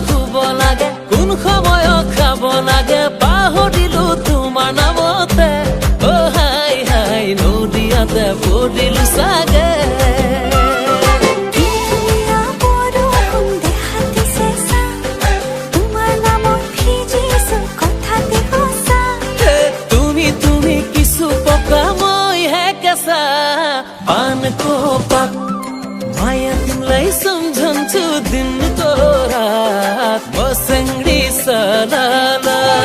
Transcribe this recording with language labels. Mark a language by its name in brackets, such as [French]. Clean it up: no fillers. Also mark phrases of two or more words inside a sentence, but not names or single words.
[Assamese] শুব লাগে কোন সময়ত খাব লাগে পাহৰিলো তোমাৰ নামতে হাই হাই নদীয়াতে পৰিলো চাগে [Nepali] पानको पात माया तिमलाई सम्झन्छु दिनको रात मसँगै सरला